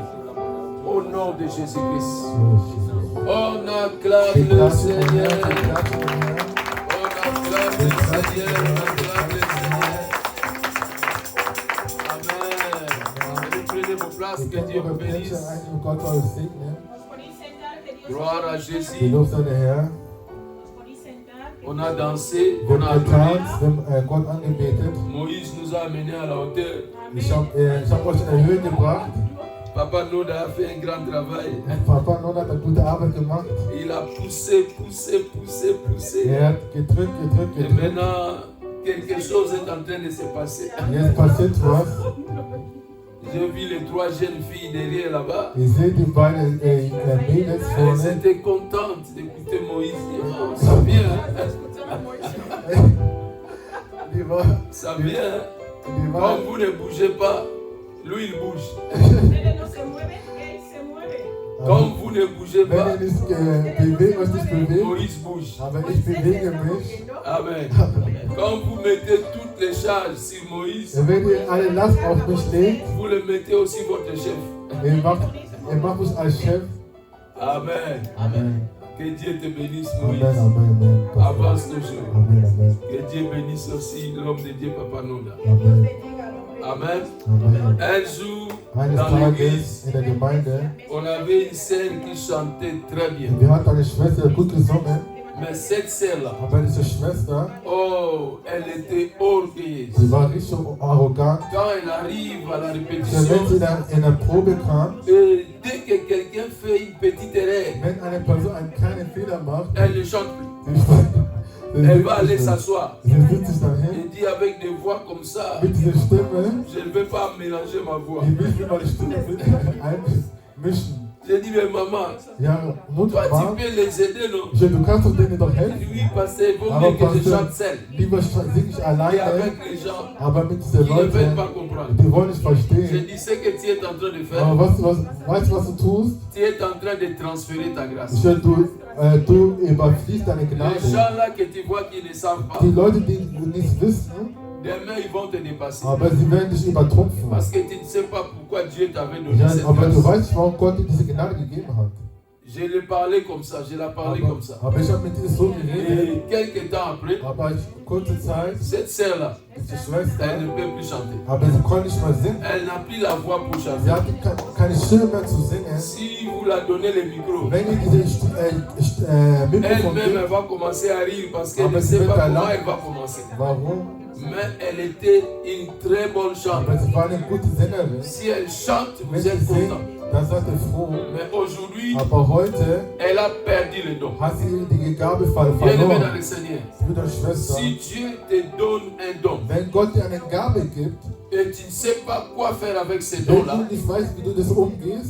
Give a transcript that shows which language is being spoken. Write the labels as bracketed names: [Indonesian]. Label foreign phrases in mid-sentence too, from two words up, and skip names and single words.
[French] Au nom de Jésus-Christ. On acclame le Seigneur. On acclame le Seigneur. On acclame le Seigneur. Amen. Prenez vos places, que Dieu vous bénisse. [German] Gott euch segne. [French] Gloire à Jésus. [German] Gelobt sei der Herr. [French] On a dansé, [German] Wir [French] on a [German] haben [French] adoré. [German] getanzt, wir haben Gott angebetet. [French] Moïse nous a amenés à la hauteur. [German] Ich hab euch in der Höhe gebracht. [French] Papa Noda a fait un grand travail. [German] Papa Non hat eine gute Arbeit gemacht. [French] Il a poussé. [German] Er hat gedrückt. [French] Et maintenant, quelque chose est en train de se passer. [German] Jetzt passiert was. [French] J'ai vu les trois jeunes filles derrière là-bas. [German] Ihr seht die beiden Mädels [French] Elles [German] vorne. [French] étaient contentes d'écouter Moïse dire oh, ça vient, [German] Die war, [French] ça vient. [German] die war, [French] Comme vous ne bougez pas, lui il bouge. Comme vous ne bougez [German] wenn [French] pas, [German] ihr nicht bewegt, was nicht bewegt, [French] Moïse bouge. [German] aber ich bewege mich. [French] Amen. Quand vous mettez toutes les charges sur Moïse, [German] Wenn ihr alle Last auf mich legt, [French] vous le mettez aussi votre chef. [German] ihr macht mich als Chef. [French] Amen. Amen. Que Dieu te bénisse, Amen, Moïse. Amen, Amen. Avance toujours. Amen. Que Dieu bénisse aussi l'homme de Dieu, Papa Noda. Amen. Amen. Amen. Un jour, [German] Eines [French] dans l'église, [German] Tages in der Gemeinde, [French] on avait une sœur qui chantait très bien. [German] wir hatten eine Schwester, die gut gesungen, [French] Mais cette sœur-là, [German] aber diese Schwester, [French] oh, elle était orgueilleuse. [German] sie war richtig arrogant. [French] Quand elle arrive à la [German] Wenn [French] répétition, [German] sie dann in der Probe kam, [French] et dès que quelqu'un fait une petite erreur, [German] wenn eine Person einen kleinen Fehler macht, [French] elle ne chante plus. [German] sie [French] Elle va aller s'asseoir. [German] setzt sich dann hin, [French] Et dit avec des voix comme ça, [German] mit dieser Stimme, [French] je ne vais pas mélanger ma voix. [German] die will immer die Stimme einmischen. [French] J'ai dit, mais maman, [German] Ja, Mutter, [French] toi tu peux les aider, non? [German] du kannst doch denen doch helfen. [French] Oui, parce qu'il vaut [German] Aber [French] mieux que je [German] Pastor, [French] chante seul. [German] lieber singe ich [French] Et [German] alleine, [French] avec les gens [German] aber mit diesen [French] qui ne veulent [German] Leuten, [French] pas comprendre. [German] die wollen nicht [French] J'ai [German] verstehen. [French] dit, ce que tu es en train de faire, [German] Aber weißt du, was du tust? [French] tu es en train de transférer ta grâce. [German] Du überfließt deine [French] Les [German] Gnade. [French] gens là que tu vois qui ne savent pas, [German] Die Leute, die nichts wissen, [French] demain ils vont te dépasser. [German] aber sie werden dich übertrumpfen. [French] Parce que tu ne sais pas pourquoi Dieu t'avait donné [German] Ja, [French] cette [German] aber du [French] grâce. [German] weißt nicht, warum Gott dir diese Gnade gegeben hat. [French] Je l'ai parlé comme ça, je l'ai parlé comme ça. [German] Aber ich habe mit ihr so geredet, [French] Et quelques temps après, [German] aber kurze Zeit, [French] cette sœur-là, [German] diese [French] elle [German] Schwester, [French] ne peut plus chanter. [German] aber sie konnte nicht mehr singen. [French] Elle n'a plus la voix pour [German] Sie [French] chanter. [German] hatte keine Stimme mehr zu singen. [French] Si vous la donnez le micro, [German] Wenn ihr diese Mikrofon [French] elle-même elle [German] gibt, [French] va commencer à rire parce qu'elle [German] Aber [French] ne [German] sie [French] sait [German] wird [French] pas [German] da [French] comment [German] lachen. [French] elle va commencer. [German] warum? [French] Mais elle était une très bonne chanteuse. [German] Aber sie war eine gute Sängerin. [French] Si elle chante, [German] Wenn [French] vous [German] sie [French] êtes [German] singt, [French] content. [German] dann seid ihr froh. [French] Mais aujourd'hui, [German] Aber heute [French] elle a perdu le don. [German] hat sie die Gabe [French] Bien-aimé dans [German] verloren. [French] le Seigneur, [German] Bruder, Schwester, [French] si Dieu te donne un don [German] wenn Gott dir eine Gabe gibt, [French] et tu ne sais pas quoi faire avec ce [German] wenn [French] don-là, [German] du nicht weißt, wie du das umgehst,